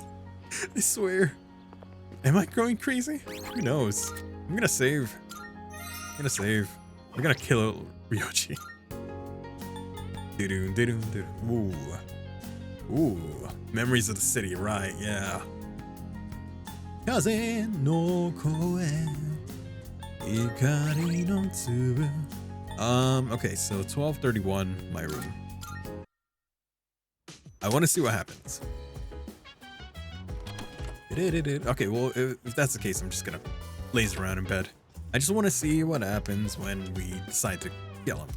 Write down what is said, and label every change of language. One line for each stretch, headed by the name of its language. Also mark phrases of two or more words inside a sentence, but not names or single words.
English: I swear. Am I going crazy? Who knows? I'm gonna save. We're gonna kill Ryoji. Ooh. Ooh. Memories of the city, right, yeah.
Japanese: Kaze no koe, ikari no tsubu.
English: Okay, so 1231, my room. I want to see what happens. Okay, well, if that's the case, I'm just gonna laze around in bed. I just want to see what happens when we decide to kill him.